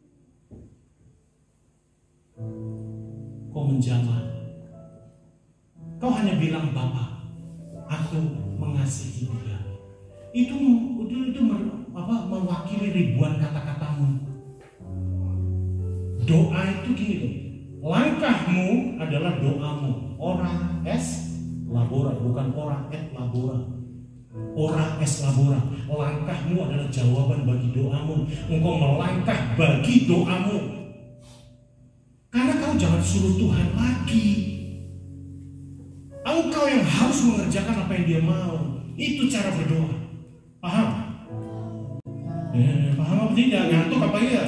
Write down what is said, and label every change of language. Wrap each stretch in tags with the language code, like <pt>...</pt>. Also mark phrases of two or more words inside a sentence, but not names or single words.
<id>Kau menjamah. Kau hanya bilang, Bapa, aku mengasihi dia. Itu mewakili ribuan kata-katamu. Doa itu gini loh. Langkahmu adalah doamu.</id> <la>Ora es labora, bukan ora et labora. Ora es labora.</la> <id>Langkahmu adalah jawaban bagi doamu. Engkau melangkah bagi doamu. Karena kau jangan suruh Tuhan lagi. Engkau yang harus mengerjakan apa yang dia mau. Itu cara berdoa. Paham? Paham apa tidak? Ngantuk apa ya?</id>